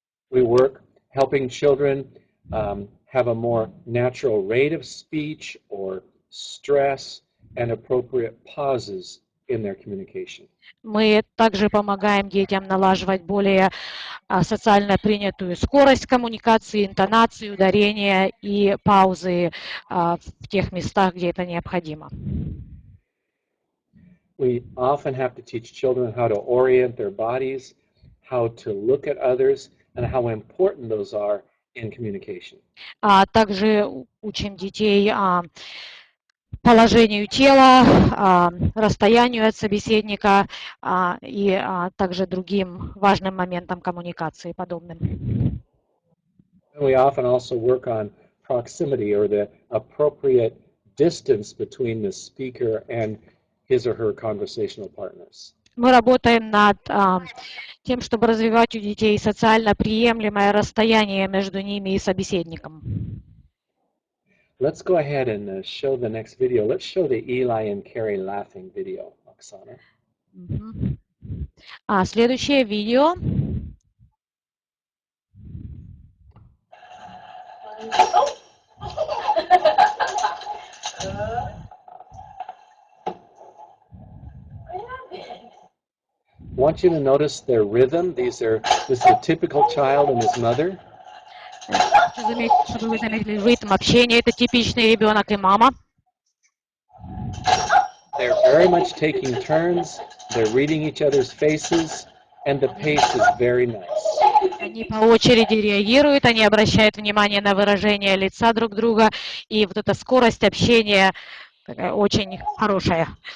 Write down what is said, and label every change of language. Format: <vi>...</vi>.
<en>We work helping children have a more natural rate of speech or stress and appropriate pauses in their communication.</en> <ru>Мы также помогаем детям налаживать более социально принятую скорость коммуникации, интонацию, ударения и паузы в тех местах, где это необходимо.</ru> <en>We often have to teach children how to orient their bodies, how to look at others, and how important those are in communication.</en> <ru>Также учим детей положению тела, расстоянию от собеседника и также другим важным моментам коммуникации подобным.</ru> <en>We often also work on proximity or the appropriate distance between the speaker and his or her conversational partners.</en> <ru>Мы работаем над тем, чтобы развивать у детей социально приемлемое расстояние между ними и собеседником.</ru> <en>Let's go ahead and show the next video. Let's show the Eli and Carrie laughing video, Oksana.</en> <ru>Следующее видео.</ru> <en>I want you to notice their rhythm. This is a typical child and his mother.</en> <ru>Чтобы вы заметили ритм общения, это типичный ребенок и мама.</ru> <en>They're very much taking turns. They're reading each other's faces, and the pace is very nice.</en> <ru>Они по очереди реагируют, они обращают внимание на выражение лица друг друга, и вот эта скорость общения такая очень хорошая.</ru>